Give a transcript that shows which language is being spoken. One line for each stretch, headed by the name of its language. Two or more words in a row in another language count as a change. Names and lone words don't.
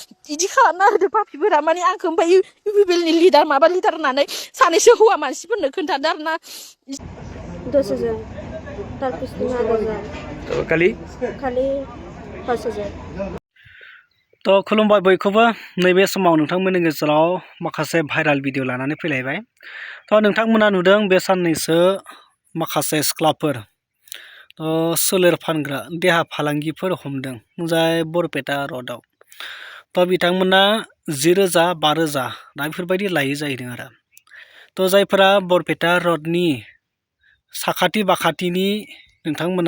Bodo: इदि खालामना होदो पापिफोरा माने आंखौ ओमफ्राय इउपिपिएलनि लिडार माबा लिडार होननानै सानैसो हौवा मानसिफोरनो खोन्थादो आरोना
Assamese: 10,000 তার কিস্তি 8,000 তো খালি 5,000
Bodo: তো खुलुमबाय बयखौबो नैबे समाव नोंथांमोननि गेजेराव माखासे भाइराल भिडिअ लानानै फैलायबाय तो नोंथांमोना नुदों बे साननैसो माखासे सिख्लाफोर सोलेर फानग्रा देहा फालांगिफोर हमदों जाय बरपेटा रडआव तो बिथांमोना 10,000 12,000 दा बेफोरबायदि लायै जाहैदों आरो तो जायफोरा बरपेटा रडनि साखाथि बाखाथिनि नोंथांमोना